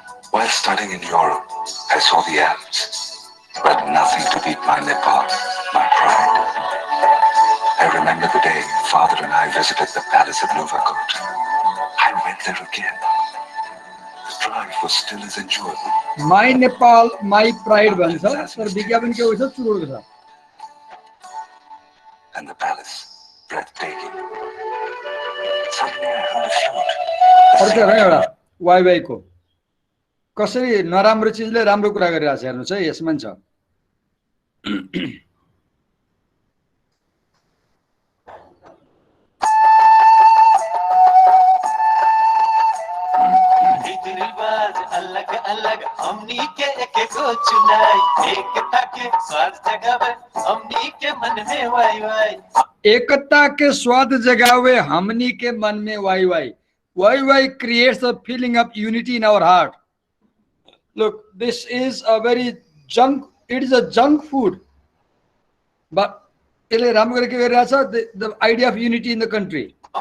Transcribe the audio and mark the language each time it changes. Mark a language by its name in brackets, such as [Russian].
[English] While studying in Europe, I saw the Alps, but nothing to beat my Nepal, my pride. I remember the day Father and I visited the palace at Novakot. I went there again. The drive was still as enjoyable. My Nepal my pride [Nepali] भन्छ, तर विज्ञापन के हुन्छ चुरोटको छ। [English] And the palace, breathtaking. Suddenly I heard a flute. [Nepali] अर्को एउटा वाइवाईको कसरी नराम्रो चिजले राम्रो कुरा गरिरहेको छ हेर्नुहोस् है, यसमा नि छ। [Bhojpuri] अलग अलग हमनी के एक को चुनाई, एकता के स्वाद जगावे हमनी के मन में वाई वाई। एकता के स्वाद जगावे हमनी के मन में why why. [English] Why creates a feeling of unity in our heart. Look, this is a very junk, it is a junk food. But [Nepali] यसले राम्रो गरेर के गरिरहेछ, [English] the idea of unity in the country.